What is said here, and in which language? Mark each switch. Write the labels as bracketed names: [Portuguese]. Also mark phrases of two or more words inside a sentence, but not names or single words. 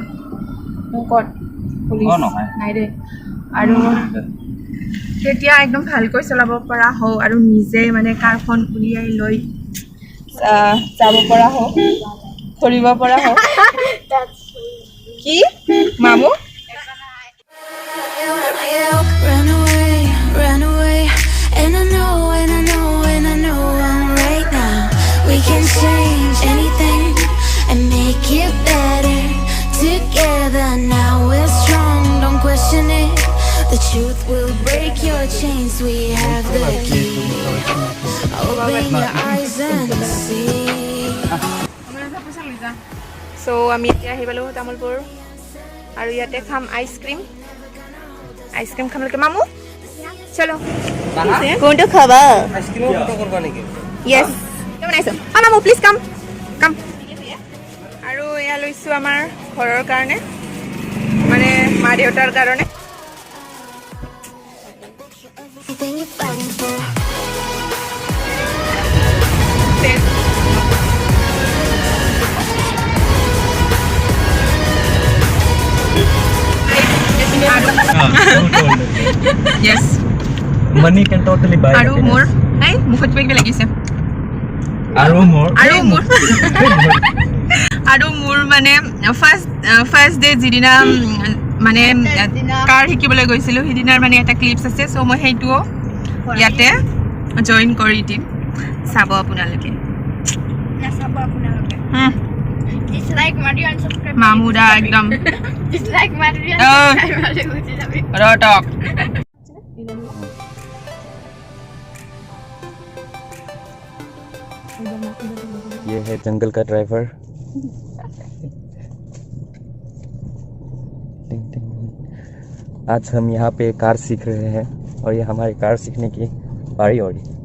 [Assamese] ক'ত পুলিচ নাই দে আৰু কেতিয়া একদম ভালকৈ চলাব পৰা হওঁ আৰু নিজে মানে কাৰখন উলিয়াই লৈ যাব পৰা হওঁ ধৰিব পৰা হয় কি মামু [English] Run away, and I know, and I know, and I know I'm right now. We can change anything and make it better together. Now we're strong, don't question it. The truth will break your chains. We have the key. Open your eyes and see. [Assamese] সো আমি এতিয়া আহি পালোঁ তামোলপুৰ আৰু ইয়াতে খাম আইচক্ৰীম খামলৈকে মামু চলো কোনটো খাবা য়েছ বনাইছোঁ মামু [English] please come [Assamese] আৰু এয়া লৈছোঁ আমাৰ ঘৰৰ কাৰণে মানে মা দেউতাৰ কাৰণে [English] Everything you're fighting for. Yes. Money can totally buy [Assamese] আৰু [English] happiness. [Assamese] মোৰ এই মুখত কিবা কিবি লাগিছে আৰু মোৰ আৰু মোৰ মানে [English] first day [Assamese] যিদিনা মানে কাৰ শিকিবলৈ গৈছিলোঁ সেইদিনাৰ মানে এটা ক্লিপছ আছে চ' মই সেইটোও ইয়াতে জইন কৰি দিম চাব আপোনালোকে [English] Dislike Mario and subscribe. [Assamese] মামুদা একদম [English] Dislike Mario and Oh. [Assamese] subscribe Mario গুচি যাবি। ৰটক [Hindi] ये है जंगल का ड्राइवर आज हम यहाँ पे कार सीख रहे हैं और ये हमारी कार सीखने की बारी और